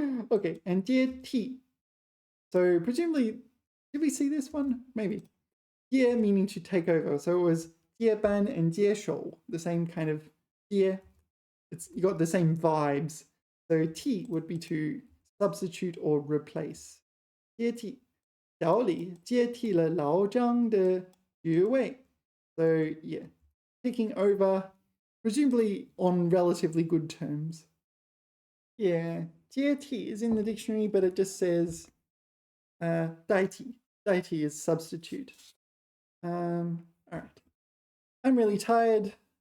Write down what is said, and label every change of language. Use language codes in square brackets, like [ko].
[en] Okay, and 接替.So presumably, did we see this one? Maybe. 接 meaning to take over. So it was 接班 and 接手, the same kind of 接. You got the same vibes. So 替 would be to substitute or replace. [zh] 接替. 小李接替了老张的职位. [en] So yeah, taking over, presumably on relatively good terms. Yeah, 接替 is in the dictionary, but it just says 代替. 代替 is substitute. All right. I'm really tired.